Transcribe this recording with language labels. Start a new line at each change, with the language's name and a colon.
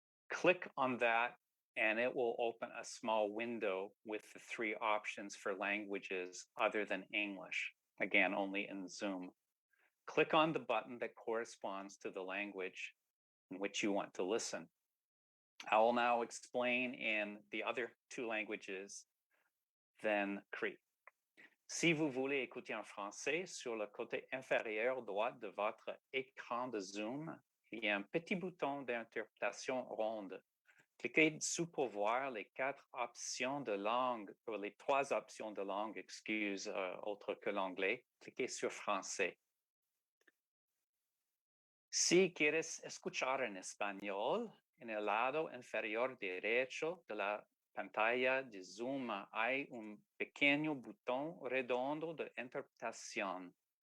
English: Click on that and it will open a small window with the three options for languages other than English, again, only in Zoom. Click on the button that corresponds to the language in which you want to listen. I will now explain in the other two languages, then Cree.
French: Si vous voulez écouter en français, sur le côté inférieur droit de votre écran de Zoom, il y a un petit bouton d'interprétation ronde. Cliquez dessus pour voir les quatre options de langue, ou les trois options de langue, autres que l'anglais. Cliquez sur français.
Spanish: Si quieres escuchar en español, en el lado inferior derecho de la pantalla de Zoom hay un pequeño botón redondo de interpretación.